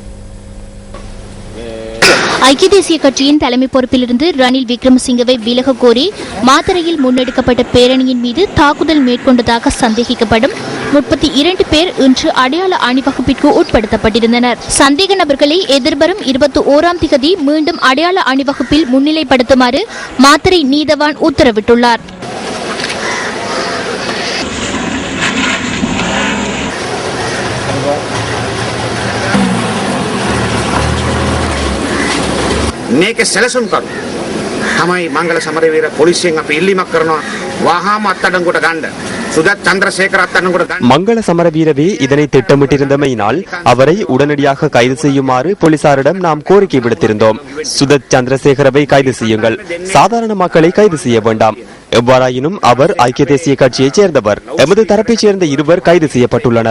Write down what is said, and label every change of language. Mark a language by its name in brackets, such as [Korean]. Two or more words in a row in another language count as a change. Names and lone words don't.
[Tamil] ஐக்கிய தேசிய கட்சியின் தலைமை பொறுப்பிலிருந்து ரணில் விக்ரமசிங்கவை விலக கோரி மாத்தறையில் முன்னெடுக்கப்பட்ட பேரணியின் மீது தாக்குதல் மேற்கொண்டதாக சந்தேகிக்கப்படும் 32 பேர் இன்று அடையாள அணிவகுப்பிற்கு உட்படுத்தப்பட்டிருந்தனர். சந்தேக நபர்களை எதிர்வரும் 21ஆம் தேதி மீண்டும் அடையாள அணிவகுப்பில் முன்னிலைப்படுத்துமாறு மாத்தறை நீதவான் உத்தரவிட்டுள்ளார். [Sinhala] මේක සැලසුම් කරු තමයි මංගල සමරවීර පොලිසියෙන් අපි ඉල්ලීමක් කරනවා වහාම අත්අඩංගුවට ගන්න சுதத் சந்திரசேகர் அத்தனுடன் [Tamil] மங்கள சமரவீரவே இதனை திட்டமிட்டிருந்தமையினால் அவரை உடனடியாக கைது செய்யுமாறு போலீசாரிடம் நாம் கோரிக்கை விடுத்திருந்தோம். சுதத் சந்திரசேகரவை கைது செய்யுங்கள், சாதாரண மக்களை கைது செய்ய வேண்டாம். எவ்வாறாயினும் அவர் ஐக்கிய தேசிய கட்சியைச் சேர்ந்தவர். எமது தரப்பைச் சேர்ந்த இருவர் கைது செய்யப்பட்டுள்ளனர்.